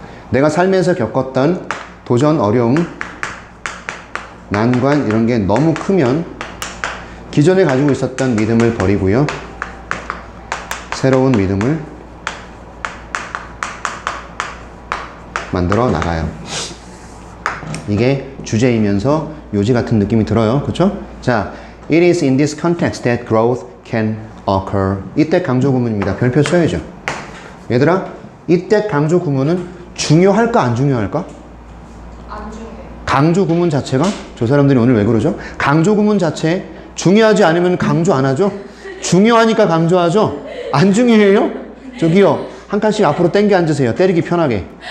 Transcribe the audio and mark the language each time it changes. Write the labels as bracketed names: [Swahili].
[Korean] 내가 살면서 겪었던 도전, 어려움, 난관 이런 게 너무 크면 기존에 가지고 있었던 믿음을 버리고요. 새로운 믿음을 만들어 나가요. 이게 주제이면서 요지 같은 느낌이 들어요. 그렇죠? [English] 자, it is in this context that growth can occur. [Korean] 이때 강조 구문입니다. 별표 써야죠. 얘들아, 이때 강조 구문은 중요할까 안 중요할까? 안 중요해요. 강조 구문 자체가 저 사람들이 오늘 왜 그러죠? 강조 구문 자체 중요하지 않으면 강조 안 하죠? 중요하니까 강조하죠? 안 중요해요? 저기요, 한 칸씩 앞으로 당겨 앉으세요. 때리기 편하게.